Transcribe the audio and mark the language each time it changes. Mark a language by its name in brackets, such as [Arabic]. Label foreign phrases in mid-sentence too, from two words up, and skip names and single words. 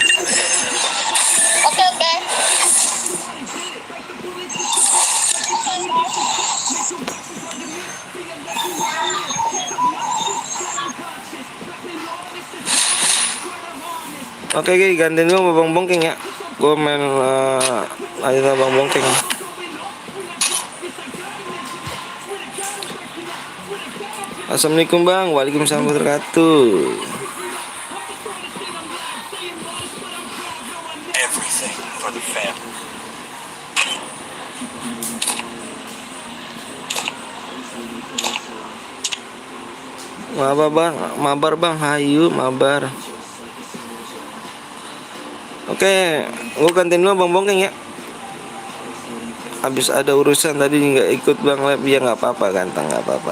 [Indonesian] Oke. Oke, gantiin gue sama Bang Bongkeng ya. Gue main aja sama Bang Bongkeng. Assalamualaikum Bang. [Arabic] Waalaikumsalam warahmatullahi wabarakatuh. [English] Everything for the family. [Indonesian] Mabar bang, hayu mabar. Oke, gue gantiin dulu Bang Bongkeng ya. Habis ada urusan tadi nggak ikut Bang Lab, ya nggak apa-apa, ganteng, nggak apa-apa.